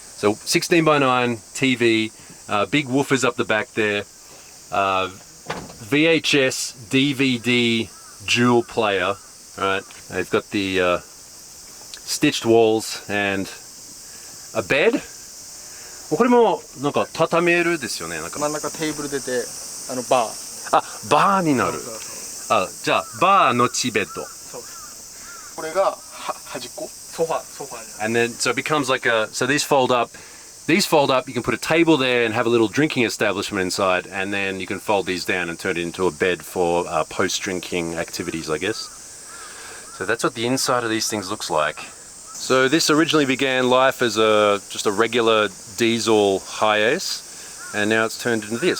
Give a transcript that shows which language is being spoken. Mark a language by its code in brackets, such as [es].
[en] So 16:9 TV, big woofers up the back there, VHS, DVD, dual player, right? They've got the stitched walls and a bed. [ja] これもなんか畳めるですよね。なんか真ん中テーブル出てバー。あ、バーになる。あ、じゃあバーのちベッド。そうです。これが端っこ。ソファー。 [en] And then so it becomes like so these fold up. These fold up. You can put a table there and have a little drinking establishment inside, and then you can fold these down and turn it into a bed for post-drinking activities, I guess. So that's what the inside of these things looks like. So this originally began life as just a regular diesel Hiace, and now it's turned into this.